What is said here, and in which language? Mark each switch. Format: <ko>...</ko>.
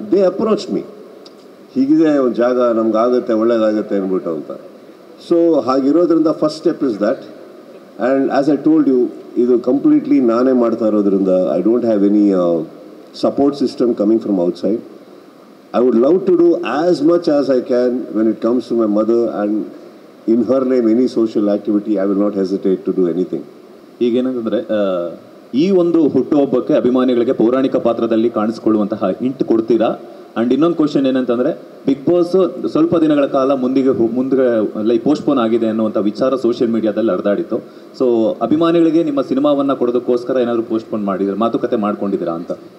<kn>They approach me, ಹೀಗಿದೆ ಒಂದು ಜಾಗ ನಮ್ಗಾಗುತ್ತೆ ಒಳ್ಳೇದಾಗುತ್ತೆ ಅಂದ್ಬಿಟ್ಟು ಅಂತ.</kn> <en>So ಹಾಗಿರೋದ್ರಿಂದ first step is that. And as I told you,</en> <kn>ಇದು ಕಂಪ್ಲೀಟ್ಲಿ ನಾನೇ ಮಾಡ್ತಾ ಇರೋದ್ರಿಂದ</kn> <en>I don't have any support system coming from outside. I would love to do as much as I can when it comes to my mother, and in her name any social activity I will not hesitate to do anything.</en> <kn>ಈಗೇನಂತಂದರೆ ಈ ಒಂದು ಹುಟ್ಟುಹಬ್ಬಕ್ಕೆ ಅಭಿಮಾನಿಗಳಿಗೆ ಪೌರಾಣಿಕ ಪಾತ್ರದಲ್ಲಿ ಕಾಣಿಸ್ಕೊಳ್ಳುವಂತಹ hint ಕೊಡ್ತೀರಾ? And ಇನ್ನೊಂದು question ಏನಂತಂದರೆ, big boss ಸ್ವಲ್ಪ ದಿನಗಳ ಕಾಲ ಮುಂದೆ ಲೈಕ್ ಪೋಸ್ಟ್ಪೋನ್ ಆಗಿದೆ ಅನ್ನುವಂಥ ವಿಚಾರ ಸೋಷಿಯಲ್ ಮೀಡಿಯಾದಲ್ಲಿ ಹರಿದಾಡಿತ್ತು. ಸೊ ಅಭಿಮಾನಿಗಳಿಗೆ ನಿಮ್ಮ ಸಿನಿಮಾವನ್ನು ಕೊಡೋದಕ್ಕೋಸ್ಕರ ಏನಾದರೂ ಪೋಸ್ಟ್ಪೋನ್ ಮಾಡಿದ್ರೆ ಮಾತುಕತೆ ಮಾಡ್ಕೊಂಡಿದ್ದೀರಾ ಅಂತ?</kn>